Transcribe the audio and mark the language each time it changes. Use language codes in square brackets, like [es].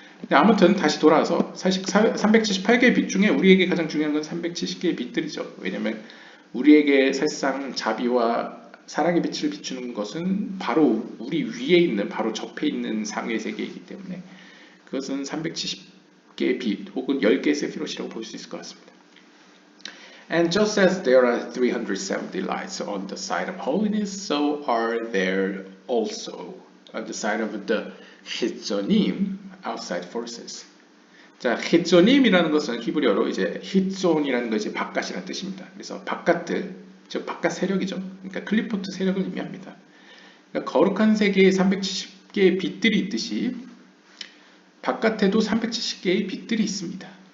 [ko] 근데 아무튼 다시 돌아와서 사실 378개의 빛 중에 우리에게 가장 중요한 건 370개의 빛들이죠. 왜냐하면 우리에게 사실상 자비와 사랑의 빛을 비추는 것은 바로 우리 위에 있는 바로 접해 있는 상의 세계이기 때문에 그것은 370개의 빛 혹은 10개의 세피롯이라고 볼 수 있을 것 같습니다. [en] And just as there are 370 lights on the side of holiness, so are there also on the side of the hitzonim, outside forces. [ko] 자, hitzo님이라는 것은 히브리어로 이제 히존이라는 것이 바깥이라는 뜻입니다. 그래서 바깥들, 즉 바깥 세력이죠. 그러니까 클리포트 세력을 의미합니다. 그러니까 거룩한 세계에 370개의 빛들이 있듯이 바깥에도 370개의 빛들이 있습니다.